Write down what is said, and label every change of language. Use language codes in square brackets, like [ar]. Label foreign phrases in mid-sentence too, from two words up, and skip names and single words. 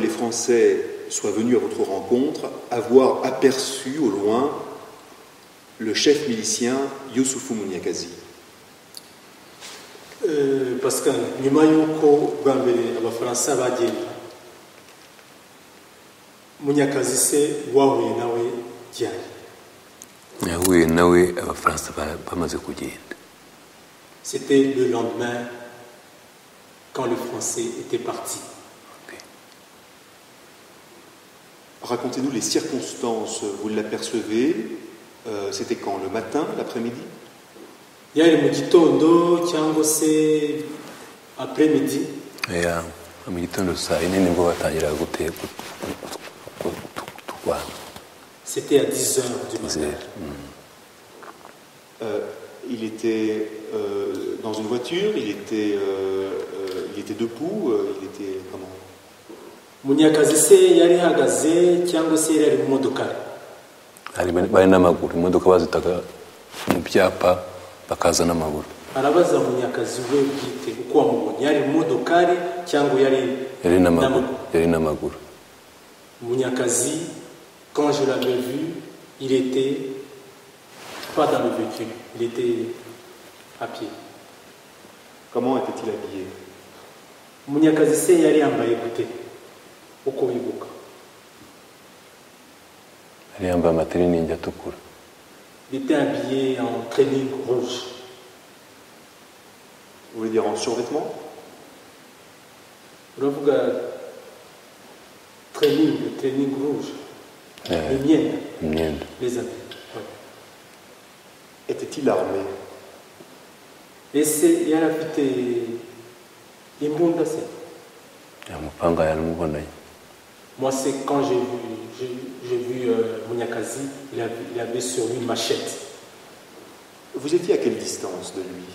[fr] les Français soient venus à votre rencontre, avoir aperçu au loin le chef milicien Youssoufou Munyakazi? [rw] Pascal, nyuma yuko bwa mbere abafaransa bagenda Munyakazi se wahuye nawe ryari? yahuye nawe abafaransa bamaze kugenda. [fr] C'était le lendemain quand le Français était parti. Racontez-nous les circonstances, vous l'apercevez, c'était quand? Le matin, l'après-midi? [rw] Yari mu gitondo cyangwa se après-midi? Mu gitondo saa yine nibwo batangira guteka. [fr] C'était à 10 heures du matin. Il était dans une voiture, il était debout, il était comment? [rw] Munyakazi se yari hagaze cyangwa se yari mu modoka? Bari n'amaguru, imodoka bazitaga mu byapa bakaza n'amaguru. Arabaza Munyakazi we bwite uko wamubonye, yari mu modokari cyangwa yari n'amaguru. [fr] Munyakazi, quand je l'avais vu, il était pas dans le véhicule, il était à pied. Comment était-il habillé? [rw] Munyakazi se yari yambaye gute uko wibuka? Yari yambaye amatiriningi atukura. [fr] Il était habillé en training rouge. Vous voulez dire en survêtement? [rw] Uravuga [fr] training rouge. [rw] Imyenda. [fr] Les habits. Ouais. Était-il armé? [rw] Ese yari afite imbunda se? Amupanga yaramubonanye. [fr] Moi, c'est quand j'ai vu Munyakazi, il avait sur lui une machette. Vous étiez à quelle distance de lui?